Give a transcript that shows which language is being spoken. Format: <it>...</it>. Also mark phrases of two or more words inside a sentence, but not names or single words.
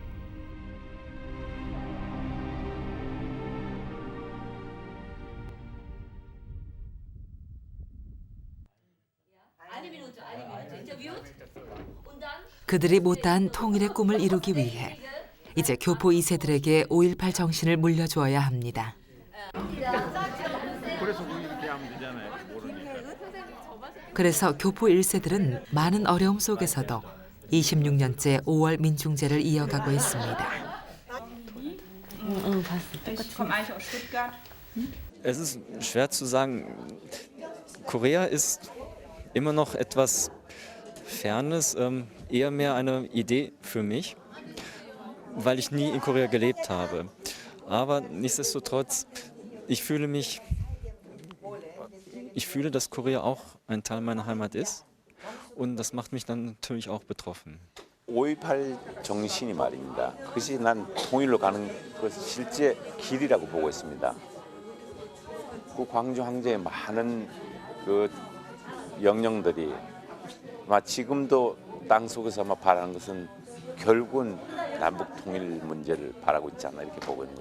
<ko>그들이 못다한 통일의 꿈을 이루기 위해 이제 교포 2세들에게 5.18 정신을 물려주어야 합니다. 그래서 교포 1세들은 많은 어려움 속에서도 26년째 5월 민중제를 이어가고 있습니다.</ko> <de>Es ist schwer zu sagen. Korea ist immer noch etwas Fernes, eher mehr eine Idee für mich, weil ich nie in Korea gelebt habe. Aber nichtsdestotrotz, ich fühle, dass Korea auch ein Teil meiner Heimat ist und das macht mich dann natürlich auch betroffen.</de> <ko>5.18 정신이 말입니다. 그것이 난 통일로 가는 그 실제 길이라고 보고 있습니다. 그 광주 항쟁의 많은 그 영령들이 지금도 땅 속에서 바라는 것은 결국은 남북 통일 문제를 바라고 있잖아 이렇게 보고 있는 거죠.</ko>